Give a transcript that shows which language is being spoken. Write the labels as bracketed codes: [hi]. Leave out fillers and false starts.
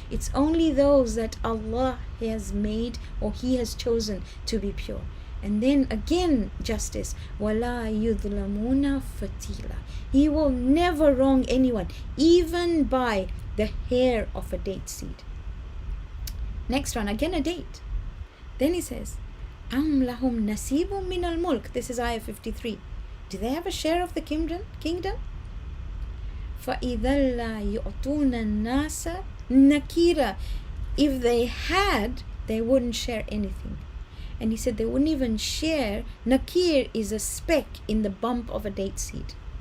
[en] It's only those that Allah has made or He has chosen to be pure. And then again, justice. [ar] وَلَا يُظْلَمُونَ فَتِيلًا. [en] He will never wrong anyone, even by the hair of a date seed. Next one, again a date. Then he says, [ar] أَمْ لَهُمْ نَصِيبٌ مِّنَ الْمُلْكِ. [en] This is ayah 53. Do they have a share of the kingdom? [ar] فَإِذَا لَا يُعْطُونَ النَّاسَ نَكِيرًا. [en] If they had, they wouldn't share anything. And he said they wouldn't even share. Nakir is a speck in the bump of a date seed.